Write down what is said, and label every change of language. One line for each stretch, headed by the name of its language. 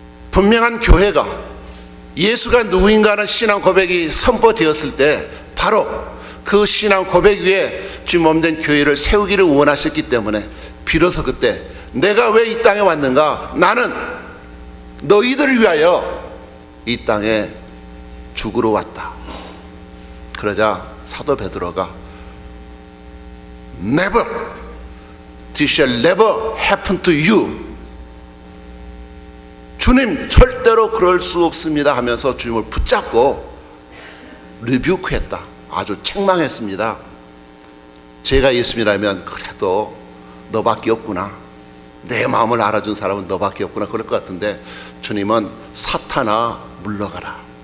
Korean: 분명한 교회가 예수가 누구인가 하는 신앙 고백이 선포되었을 때 바로 그 신앙 고백 위에 주님 몸된 교회를 세우기를 원하셨기 때문에 비로소 그때 내가 왜 이 땅에 왔는가? 나는 너희들을 위하여 이 땅에 죽으러 왔다. 그러자 사도 베드로가
English: Never, this shall never happen to you.
Korean: 주님 절대로 그럴 수 없습니다 하면서 주님을 붙잡고 리뷰크했다. 아주 책망했습니다. 제가 예수님이라면 그래도 너밖에 없구나, 내 마음을 알아준 사람은 너밖에 없구나 그럴 것 같은데 주님은 사탄아 물러가라.